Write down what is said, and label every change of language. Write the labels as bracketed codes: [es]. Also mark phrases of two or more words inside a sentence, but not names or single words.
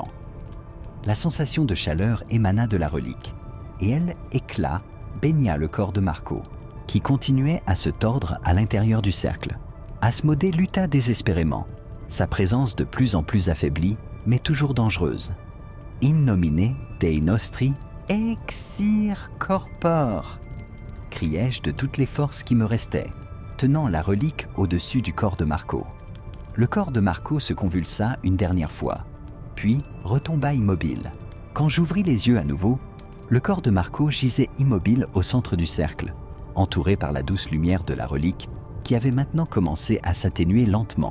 [fr] La sensation de chaleur émana de la relique, et elle, éclat, baigna le corps de Marco, qui continuait à se tordre à l'intérieur du cercle. Asmodée lutta désespérément, sa présence de plus en plus affaiblie, mais toujours dangereuse. [la] In nomine Dei nostri exir corpore, [fr] criai-je de toutes les forces qui me restaient, tenant la relique au-dessus du corps de Marco. Le corps de Marco se convulsa une dernière fois, puis retomba immobile. Quand j'ouvris les yeux à nouveau, le corps de Marco gisait immobile au centre du cercle, entouré par la douce lumière de la relique qui avait maintenant commencé à s'atténuer lentement.